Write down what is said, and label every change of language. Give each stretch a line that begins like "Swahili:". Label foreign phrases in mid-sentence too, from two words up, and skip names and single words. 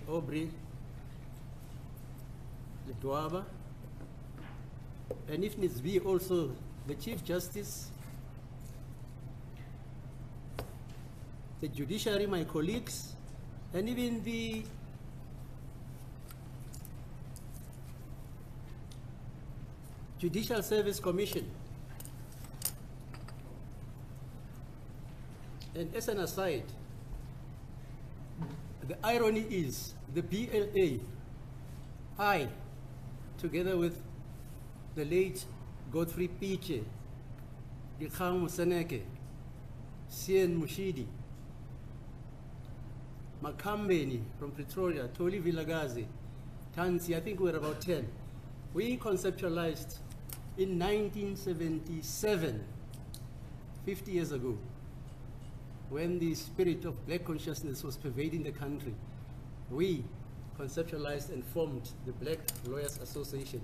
English: Aubrey Ledwaba, and if needs be also the Chief Justice, the judiciary, my colleagues, and even the Judicial Service Commission. And as an aside, the irony is the BLA, I, together with the late Godfrey Piche, Dikgang Moseneke, Sien Mushidi, Makambeni from Pretoria, Toli Vilagazi, Tansi, I think we were about 10. We conceptualized in 1977, 50 years ago, when the spirit of black consciousness was pervading the country. We conceptualized and formed the Black Lawyers Association.